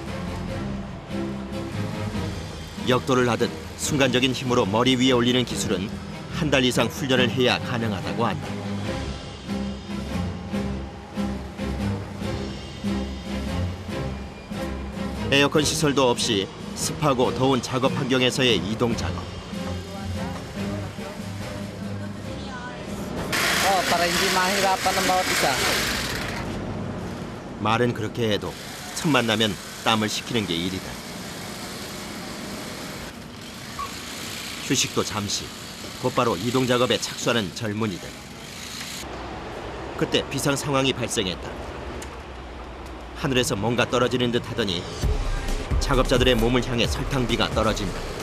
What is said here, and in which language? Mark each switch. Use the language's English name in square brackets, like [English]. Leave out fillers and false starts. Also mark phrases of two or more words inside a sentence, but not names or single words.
[Korean] 역도를 하듯 순간적인 힘으로 머리 위에 올리는 기술은 한 달 이상 훈련을 해야 가능하다고 한다. 에어컨 시설도 없이 습하고 더운 작업 환경에서의 이동 작업. [Filipino] Para hindi mahirapan ng bawat isa. [Korean] 말은 그렇게 해도 틈만 나면 땀을 식히는 게 일이다. 휴식도 잠시, 곧바로 이동 작업에 착수하는 젊은이들. 그때 비상 상황이 발생했다. 하늘에서 뭔가 떨어지는 듯 하더니 작업자들의 몸을 향해 설탕비가 떨어진다.